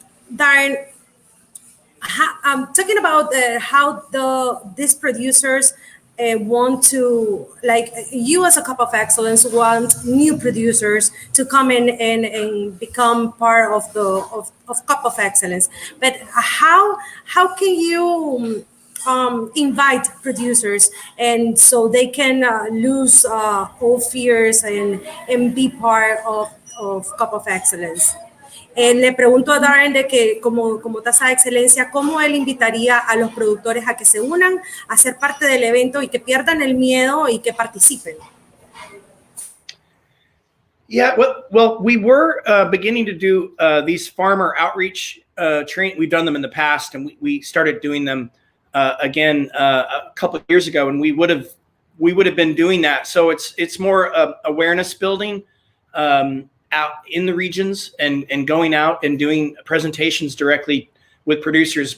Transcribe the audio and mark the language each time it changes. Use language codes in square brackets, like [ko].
[en] Darrin, talking about how these producers want to, like you as a Cup of Excellence, want new producers to come in and become part of Cup of Excellence. But how can you invite producers and so they can lose all fears and be part of Cup of Excellence? [es] Le pregunto a Darrin de que como tasa de excelencia, ¿cómo él invitaría a los productores a que se unan, a ser parte del evento y que pierdan el miedo y que participen? [en] Yeah, well, we were beginning to do these farmer outreach training. We've done them in the past, and we started doing them again a couple of years ago, and we would have been doing that. So it's more awareness building out in the regions and going out and doing presentations directly with producers.